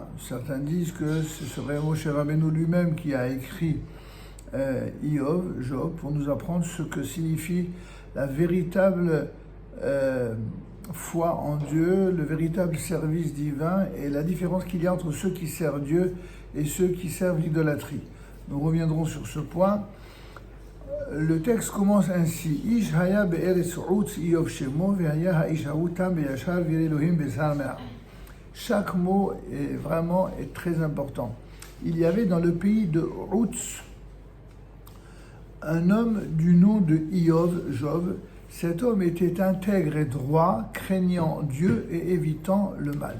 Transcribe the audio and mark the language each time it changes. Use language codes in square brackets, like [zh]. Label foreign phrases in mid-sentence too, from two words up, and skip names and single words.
[fr] Certains disent que ce serait Moshe Rabbeinu lui-même qui a écrit Job, pour nous apprendre ce que signifie la véritable foi en Dieu, le véritable service divin et la différence qu'il y a entre ceux qui servent Dieu et ceux qui servent l'idolâtrie. Nous reviendrons sur ce point. Le texte commence ainsi. [he] איש היה בארץ עוץ איוב שמו והיה האיש ההוא תם וישר ואלהים וסר מרע. [fr] Chaque mot est très important. Il y avait dans le pays de Utz un homme du nom de Job. Cet homme était intègre et droit, craignant Dieu et évitant le mal.